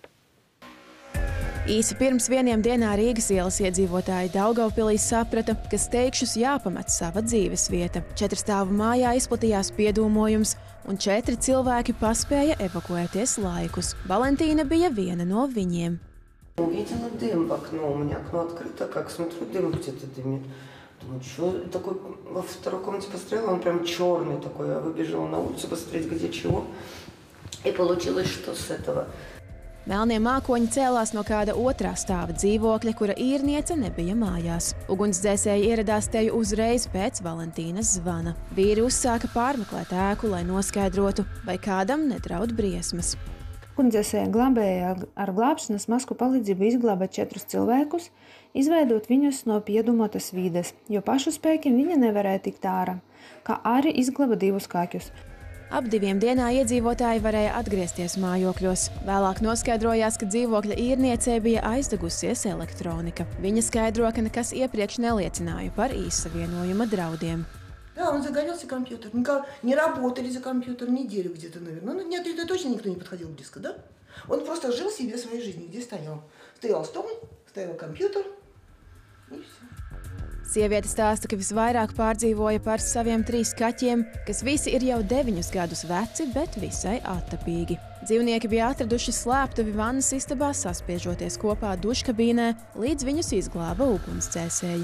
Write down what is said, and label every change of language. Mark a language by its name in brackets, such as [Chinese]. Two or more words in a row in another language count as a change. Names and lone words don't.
[Latvian] Īsi pirms 1 dienā Rīgas ielas iedzīvotāji Daugavpilī saprata, ka steigšus jāpamet sava dzīves vieta. 4 stāvu mājā izplatījās piedūmojums, un 4 cilvēki paspēja evakuēties laikus. Valentīna bija viena no viņiem. [Russian] Увидела дым в окно, у меня окно открыто, как смотрю, дым где-то дымит. Думаю, что такой во второй комнате посмотрела, он прям черный такой. Я выбежала на улицу посмотреть, где чего. И получилось, что с этого. [Latvian] Melnie mākoņi cēlās no kāda otrā stāva dzīvokļa, kura īrniece nebija mājās. Ugunsdzēsēji ieradās te uzreiz pēc Valentīnas zvana. Vīri uzsāka pārmeklēt ēku, lai noskaidrotu, vai kādam nedraud briesmas. Ugunsdzēsēji glābēja ar glābšanas masku palīdzību izglābēt 4 cilvēkus, izveidot viņus no piedumotas vides, jo pašu spēkiem viņi nevarēja tikt ārā, kā arī izglāba 2 kaķus. Ap 2 dienā iedzīvotāji varēja atgriezties mājokļos. Vēlāk noskaidrojās, ka dzīvokļa īrniecei bija aizdegusies elektronika. Viņa skaidro, ka nekas iepriekš neliecināja par īssavienojuma draudiem. [Russian] Да, он загорелся компьютер. Не работали за компьютер неделю где-то, наверное. Ну, нет, это точно никто не подходил близко, да? Он просто жил себе своей жизнью, где стоял. Стоял стол, стоял компьютер, и все. [Latvian] Sieviete stāsta, ka visvairāk pārdzīvoja par saviem 3 kaķiem, kas visi ir jau 9 gadus veci, bet visai attapīgi. Dzīvnieki bija atraduši slēptuvi vannas istabā, saspiežoties kopā duškabīnē, līdz viņus izglāba ugunsdzēsēji.